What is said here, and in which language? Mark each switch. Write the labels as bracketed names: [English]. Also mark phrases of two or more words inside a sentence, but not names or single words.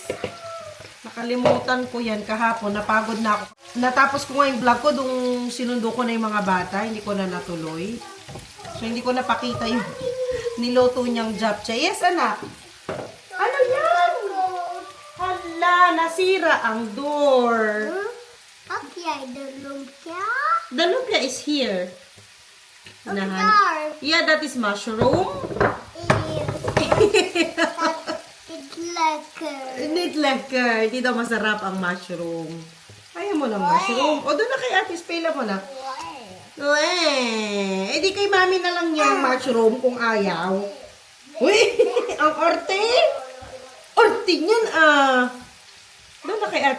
[Filipino] Nakalimutan ko yan kahapon. Napagod na ako. Natapos ko nga yung vlog ko. Dung sinundo ko na yung mga bata. Hindi ko na natuloy. So, hindi ko napakita yung niluto niyang japchae. Yes, anak. Ano yan? Hala, nasira ang door. [Dutch] Heb jij de lumpia? [English] The lumpia is here. Nahan. [Dutch] Daar. [English] Yeah, that is mushroom. It's lekker. [Dutch] Niet lekker. [Filipino] Hindi daw masarap ang mushroom. Ayaw mo ng mushroom. O, doon na kay Ate Spela mo na. Eh, di kay Mami na lang yung mushroom kung ayaw. Uy, ang orte. Orte niyan, Doon na kay Ate.